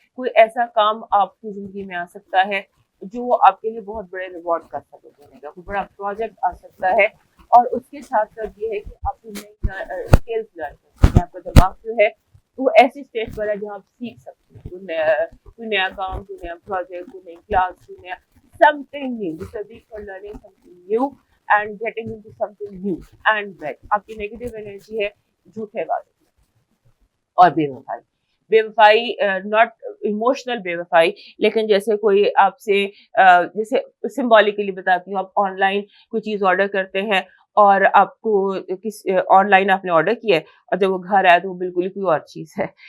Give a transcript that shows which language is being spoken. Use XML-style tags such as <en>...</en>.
<ur>کوئی ایسا کام آپ کی زندگی میں آ سکتا ہے جو آپ کے لیے بہت بڑے ریوارڈ کا سبب بنے گا. کوئی بڑا پروجیکٹ آ سکتا ہے. اور اس کے ساتھ ساتھ یہ ہے کہ آپ کو نئی اسکلز لرن کر سکتے ہیں. آپ کا دماغ جو ہے وہ ایسی اسٹیج پر ہے جہاں آپ سیکھ سکتے ہیں کوئی نیا کام، کوئی نیا پروجیکٹ، کوئی نئی کلاس، کوئی نیا</ur> <en>something new. This is a week for learning something new and getting into something new and better.</en> <ur>آپ کی نیگیٹو انرجی ہے جھوٹے وعدے اور بے وفائی. بے وفائی ناٹ ایموشنل بے وفائی، لیکن جیسے کوئی آپ سے جیسے سمبولکلی بتاتی ہوں، آپ آن لائن کوئی چیز آرڈر کرتے ہیں اور آپ کو آن لائن آپ نے آرڈر کیا ہے اور جب وہ گھر آیا تو وہ بالکل ہی کوئی اور چیز ہے.</ur>